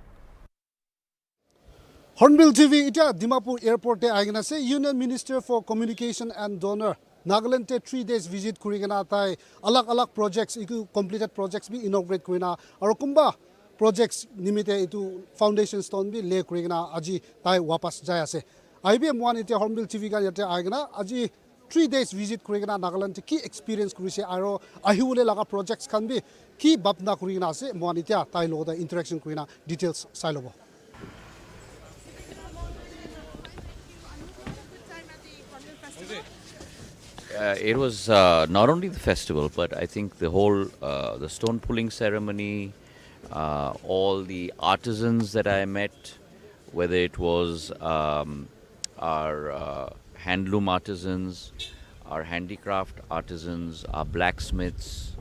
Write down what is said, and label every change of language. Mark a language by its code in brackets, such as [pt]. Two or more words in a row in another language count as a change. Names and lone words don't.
[nag] Hornbill TV इटा दिमापुर एयरपोर्ट ते आइगना से [en] union minister for communication and DoNER [nag] नागालैंड ते 3 [en] days visit [nag] कुरिगना ताइ अलग-अलग प्रोजेक्ट्स इकु [en] completed projects [nag] भी इनॉग्रेट कुइना और कुंबा प्रोजेक्ट्स निमिते इतु [en] foundation stone [nag] भी ले कुरिगना अजी ताइ वापस जाय आसे आइबे मोन इते हॉर्नबिल टीवी का यते आइगना अजी 3 [en] days visit [nag] कुरिगना नागालैंड की एक्सपीरियंस कुरिसे आरो आहिउले लगा प्रोजेक्ट्स खान भी की बापना कुरिगना आसे मोन इते ताइ लोदा इंटरेक्शन कुरिना डिटेल्स साइलोबो [en] It was not only the festival, but I think the whole the stone pulling ceremony, all the artisans that I met, whether it was our handloom artisans, our handicraft artisans, our blacksmiths,